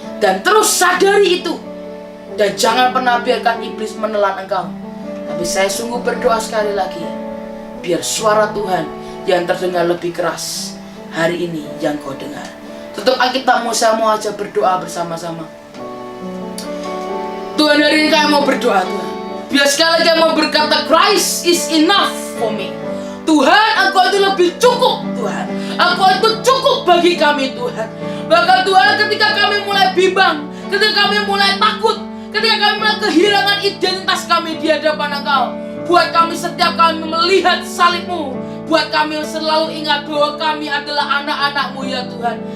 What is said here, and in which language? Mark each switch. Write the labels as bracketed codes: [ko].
[id] Dan terus sadari itu. Dan jangan pernah biarkan iblis menelan engkau. Tapi saya sungguh berdoa sekali lagi, biar suara Tuhan yang terdengar lebih keras hari ini yang kau dengar. Tutup Alkitabmu, saya mau aja berdoa bersama-sama. Tuhan, hari ini kami mau berdoa Tuhan. Biar sekali lagi mau berkata, [en] Christ is enough for me. [id] Tuhan, Engkau itu lebih cukup Tuhan. Engkau itu cukup bagi kami Tuhan. Bahkan Tuhan, ketika kami mulai bimbang, ketika kami mulai takut, ketika kami mulai kehilangan identitas kami di hadapan Engkau, buat kami setiap kami melihat salib-Mu, buat kami selalu ingat bahwa kami adalah anak-anak-Mu ya Tuhan.